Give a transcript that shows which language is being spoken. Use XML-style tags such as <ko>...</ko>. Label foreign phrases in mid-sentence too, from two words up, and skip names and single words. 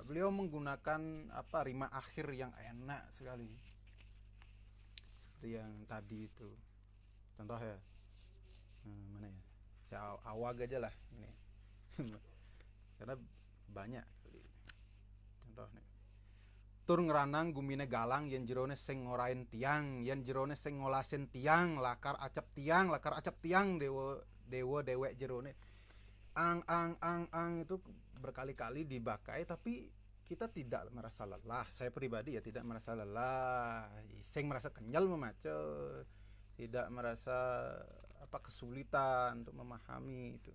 <id>Beliau menggunakan rima akhir yang enak sekali. Seperti yang tadi itu. Contoh ya. Mana ya? Saya awag aja lah ini. Karena banyak. Contoh nih.</id> <ban>Tur ngeranang gumine galang yen jerone sing ngorain tiang, yen jerone sing ngolasin tiang, lakar acap tiang dewa dewek jerone.</ban> <id>Ang itu berkali-kali dibakai, tapi kita tidak merasa lelah. Saya pribadi ya tidak merasa lelah. Sing merasa kenyal membaca, tidak merasa kesulitan untuk memahami itu.</id>